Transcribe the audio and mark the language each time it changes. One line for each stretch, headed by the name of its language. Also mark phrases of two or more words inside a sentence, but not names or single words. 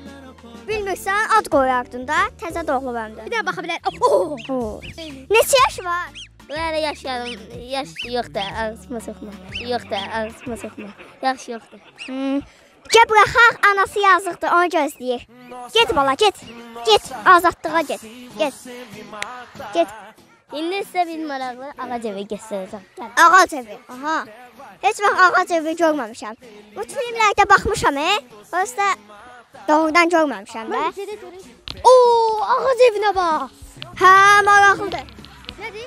Azerbaijani: Bilmirsən, ad qoyardın da, təzə doğulub həmdə. Bir də baxa bilər. Neçə yaş var? Bunlara yaş yoxdur, ağzıma soxma. Yoxdur, ağzıma soxma. Yaş yoxdur. Gəl buraxaq, anası yazıqdır, onu gözləyir. Get bala, get. Get, azadlığa get. Get. İndi sizə bir maraqlı ağac evi göstərəcəm. Ağac evi, aha. Heç vaxt ağac evi görməmişəm. Bu filmlərdə baxmışam, Orada doğrudan görməmişəm də. Oo, ağac evinə bax. Hə, maraqlıdır. Nədir?